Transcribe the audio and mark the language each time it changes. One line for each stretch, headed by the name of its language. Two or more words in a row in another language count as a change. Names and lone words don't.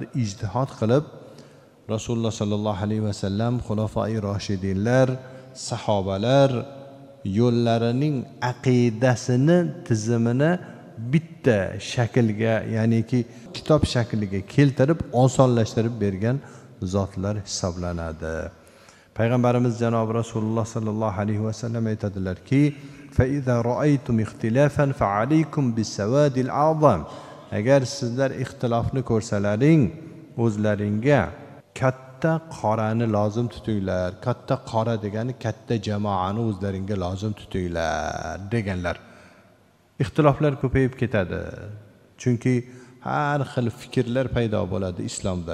Uzbek: Ijtihod qilib Rasululloh
Arabic: صلى الله عليه وسلم,
Uzbek: xulofoi roshidinlar, sahobalar yo'llarining aqidasini, tizimini bitta shaklga, ya'niki kitob shakliga keltirib, osonlashtirib bergan zotlar hisoblanadi. Payg'ambarimiz janob Rasululloh
Arabic: صلى الله عليه وسلم
Uzbek: aytadilarki:
Arabic: "فإذا رأيتم اختلافا فعليكم بالسواد الأعظم."
Uzbek: Agar sizlar ixtilofni ko'rsalaring, o'zlaringga katta qorani lozim tutinglar. Katta qora degani katta jamoani o'zlaringga lozim tutinglar deganlar. Ixtiloflar ko'payib ketadi. Chunki har xil fikrlar paydo bo'ladi islomda.